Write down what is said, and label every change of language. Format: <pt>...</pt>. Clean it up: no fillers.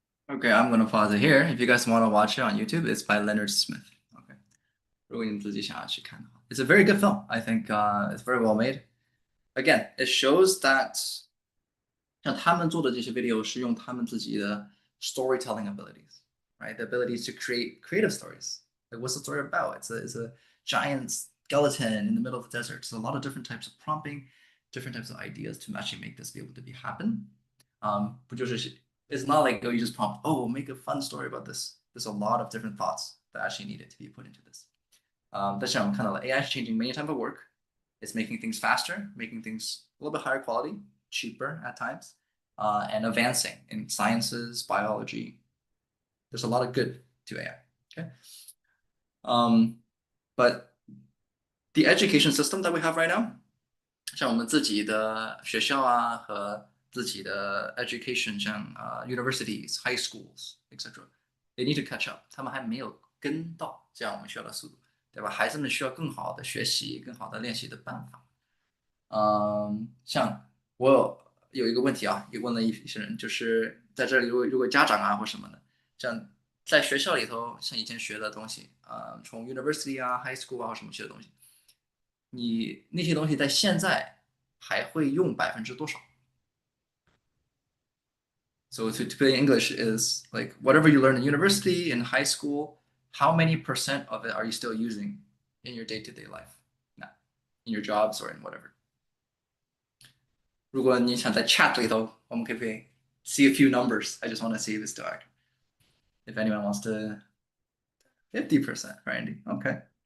<en>Okay, I'm gonna pause it here. If you guys want to watch it on YouTube, it's by Leonard Smith. Okay.</en> <zh>如果你们自己想要去看的话,</zh> <en>it's a very good film. I think it's very well made. Again, it shows that</en> <zh>像他们做的这些</zh> <en>video 是用他们自己的 storytelling abilities, right? The abilities to create creative stories. Like what's the story about? It's a giant skeleton in the middle of the desert. So a lot of different types of prompting, different types of ideas to actually make this be able to be happen.</en> <zh>不就是</zh> <en>it's not like, oh, you just prompt, oh, make a fun story about this. There's a lot of different thoughts that actually needed to be put into this.</en> <zh>但是我们看到了</zh> <en>AI is changing many types of work. It's making things faster, making things a little bit higher quality, cheaper at times, and advancing in sciences, biology. There's a lot of good to AI. Okay. But the education system that we have right now,</en> <zh>像我们自己的学校啊和自己的</zh> <en>education， 像universities, high schools, etc. They need to catch up.</en> <zh>他们还没有跟到这样我们需要的速度，对吧？孩子们需要更好的学习、更好的练习的办法。像我有一个问题啊，也问了一些人，就是在这里如果家长啊或什么的，像在学校里头，像以前学的东西，从 university 啊、high school 啊或什么学的东西，你那些东西在现在还会用多少？</zh> <en>So to put in English is like whatever you learn in university and high school, how many % of it are you still using in your day-to-day life? Now, in your jobs or in whatever.</en> <zh>如果你想在 chat 里头，我们可不可以</zh> <en>see a few numbers? I just want to see this dark. If anyone wants to, 50%, Randy. Okay.</en>